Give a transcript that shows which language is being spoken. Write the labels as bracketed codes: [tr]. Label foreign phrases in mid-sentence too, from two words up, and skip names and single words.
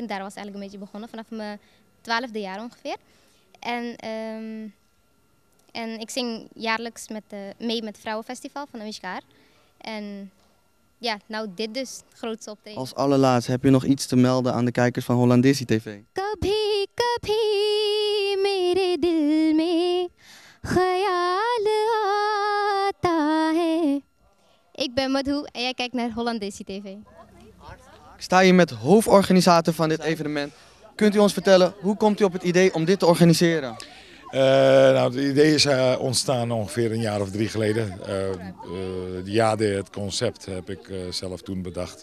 [nl] Daar was eigenlijk een beetje begonnen vanaf mijn 12e jaar ongeveer. En ik zing jaarlijks mee met het Vrouwenfestival van Avishkar. En ja, nou dit dus, grootste optreden. Als allerlaatste, heb je nog iets te melden aan de kijkers van Hollandesi TV? [hi] कभी कभी मेरे दिल में ख़याल आता है. [nl] Ik ben Madhu en jij kijkt naar Hollandesi TV. Ik sta hier met hoofdorganisator van dit evenement. Kunt u ons vertellen, hoe komt u op het idee om dit te organiseren? Nou, het idee is ontstaan ongeveer een jaar of 3 geleden. Het concept heb ik zelf toen bedacht.